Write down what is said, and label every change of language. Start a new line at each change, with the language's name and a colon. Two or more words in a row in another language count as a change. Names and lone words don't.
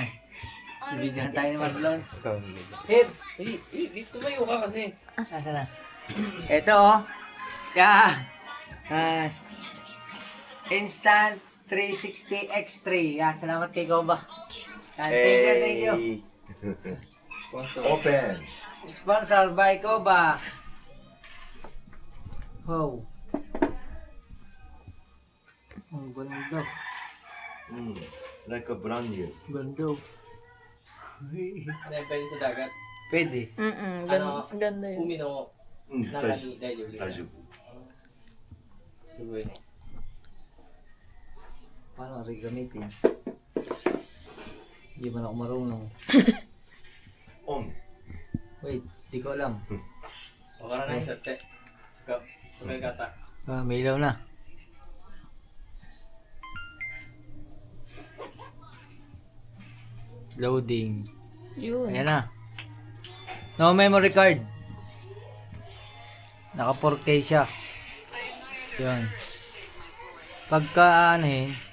Filipino: Bibidyohan tayo ni Marlon.
English: Hit!
Filipino: Dito kayo ka kasi. Nasaan na? Ito oh. Yan. Instant 360 X3. Yan. Salamat kay Koba. Yan.
English: Thank you. Open. Sponsor by Koba. Wow.
Filipino: Ang ganda.
English: Like a brand new.
Filipino: Ganda. Ano yung pwede sa dagat? Pwede. Ano? Ganda yun. Umino.
Japanese: 大丈夫。大丈夫です。大丈夫。すごいね。
Filipino: Paano rin gamitin? Hindi man ako marunong.
English: On.
Filipino: Wait, di ko alam.
Japanese: わからないんだって。使い方。
Filipino: Ah, may ilaw na. Loading. Yun. Ayan na.
English: No memory card.
Filipino: Naka 4K siya. Yun. Pagka anuhin.